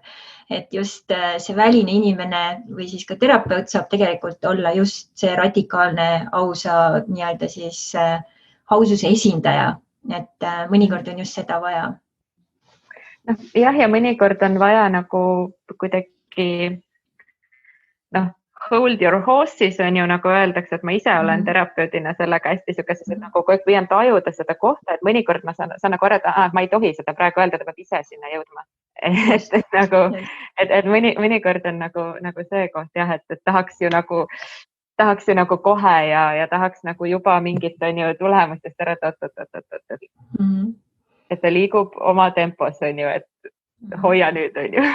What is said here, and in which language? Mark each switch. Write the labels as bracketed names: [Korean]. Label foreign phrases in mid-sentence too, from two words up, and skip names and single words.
[Estonian] Et just see väline inimene või siis ka terapeut saab tegelikult olla just see radikaalne ausa nii-öelda siis aususe esindaja. Et mõnikord on just seda vaja. Jah, ja mõnikord on vaja nagu kuidagi [English] hold your horses [Estonian] on ju, nagu öeldakse, et ma ise olen terapeudina sellega hästi sükeses, et nagu kogu püüan tajuda seda kohta, et mõnikord ma saan nagu arvata, et ma ei tohi seda praegu öelda, ta peab ise sinna jõudma. Et mõnikord on nagu see koht jah, et tahaks ju nagu kohe ja tahaks nagu juba mingit on ju tulemustest ära et ta liigub oma tempos on ju, et hoia nüüd on ju.